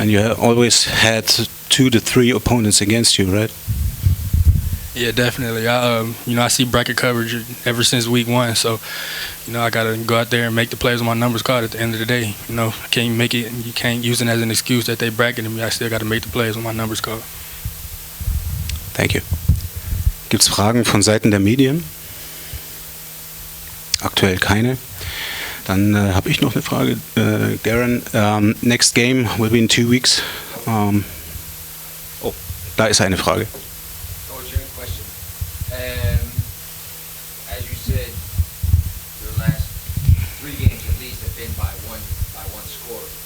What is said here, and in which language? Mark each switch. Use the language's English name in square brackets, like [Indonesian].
[English] And you always had 2 to 3 opponents against you, right? Yeah, definitely. I see bracket coverage ever since week 1, so I gotta go out there and make the plays when my number's called. At the end of the day, I can't make it. You can't use it as an excuse that they bracketed me. I still gotta make the plays when my number's called. Thank you. [German] Gibt's Fragen von Seiten der Medien? Aktuell keine. Dann habe ich noch eine Frage. [English] Garren, next game will be in 2 weeks. [German] Da ist eine Frage. [English] Coach, your question. As you said, your last 3 games at least have been by one score.